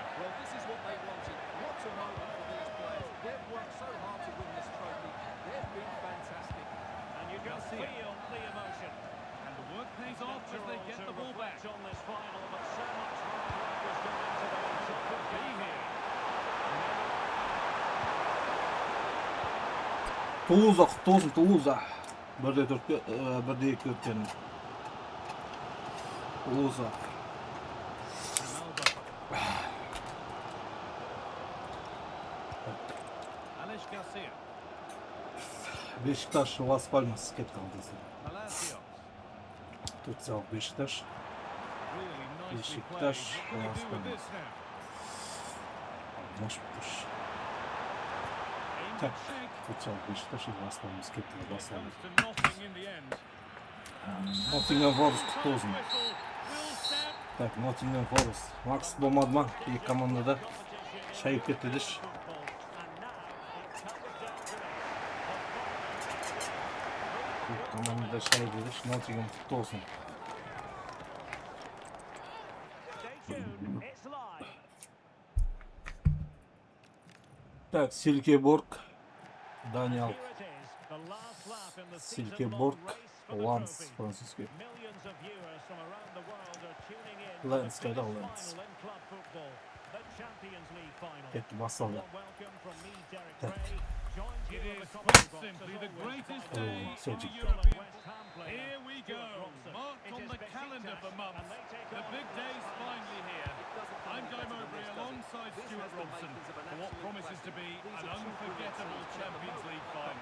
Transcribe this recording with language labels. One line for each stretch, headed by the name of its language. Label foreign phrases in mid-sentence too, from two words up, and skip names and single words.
English: Well, this is what they wanted. What a moment for these players. They've worked so hard to win this trophy. They've been fantastic. And you can Garcia. feel the emotion. And the work pays off as they get the ball back. On this final, but so much hard work has gone into the result. Could be here.
Kazakh: Тулуза құтты болсын, Тулуза. 1-2 өткен. Тулуза. Alex Garcia. Бешикташ Лас Пальмас кетіп қалды. Palacios. Турциялық Бешикташ.
English: Really nicely Beşiktaş, played. What do they do with Galatasaray. this now?
Russian: Может быть.
English: Aimed
Russian: Так,
English: at Sheikh.
Kazakh: Турциялық Бешикташ и Лас Пальмас кетіп
English: It
Kazakh: қалды.
English: comes to nothing in the end.
Kazakh: Ноттингем Форест құтты болсын.
English: Whistle will sound.
Kazakh: Так, Ноттингем Форест. Макс болмады ма? Екі командада шайып кетті деші. Командада шайып деші. Ноттингем құтты болсын. Так, Силькеборг. Даниал Силькеборг. Ланс французский. Лэнс қайда Лэнс? Кетті басылды. Так.
English: It is quite simply the greatest day in Cedric. European. Here we go, marked on the calendar for months. The big day's finally here. I'm Guy Mowbray alongside Stuart Robson for what promises to be an unforgettable Champions League final.